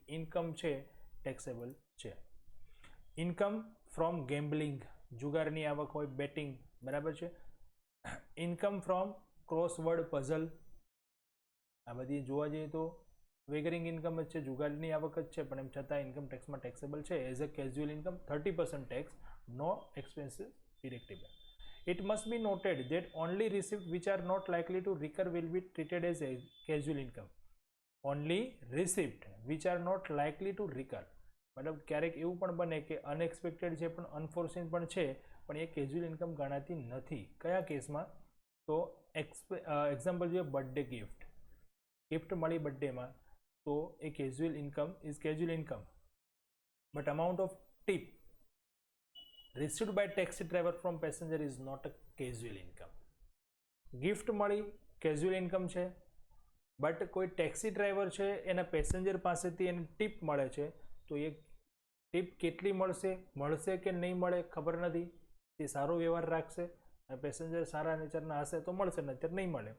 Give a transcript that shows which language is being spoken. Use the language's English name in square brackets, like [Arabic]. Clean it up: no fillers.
[Gujarati] Income છે taxable છે. [English] income from gambling, [Gujarati] જુગારની આવક હોય, બેટિંગ, બરાબર છે. [English] income from crossword puzzle, [Gujarati] આ બધી જોવા જઈએ તો વેગરિંગ ઇન્કમ જ છે, જુગારની આવક જ છે, પણ એમ છતાં ઇન્કમ ટેક્સમાં ટેક્સેબલ છે [English] As a casual income. 30% tax, no expenses deductible. It must be noted that only receipts which are not likely to recur will be treated as a casual income. Only receipt which are not likely to recur. [Gujarati] મતલબ ક્યારેક એવું પણ બને કે unexpected છે પણ અનફોર્સીન પણ છે, પણ એ કેઝ્યુઅલ ઇન્કમ ગણાતી નથી. કયા કેસમાં? તો એક્ઝામ્પલ જોઈએ, બર્થડે ગિફ્ટ. ગિફ્ટ મળી બર્થડેમાં, તો એ [English] Casual income is casual income. But amount of tip received by taxi driver from passenger is not a casual income. [Gujarati] Gift મળી, કેઝ્યુઅલ ઇન્કમ છે, બટ કોઈ ટેક્સી ડ્રાઈવર છે એના પેસેન્જર પાસેથી એને ટીપ મળે છે, તો એ ટીપ કેટલી મળશે, મળશે કે નહીં મળે ખબર નથી. તે સારો વ્યવહાર રાખશે અને પેસેન્જર સારા નેચરના હશે તો મળશે, નહીંતર નહીં મળે.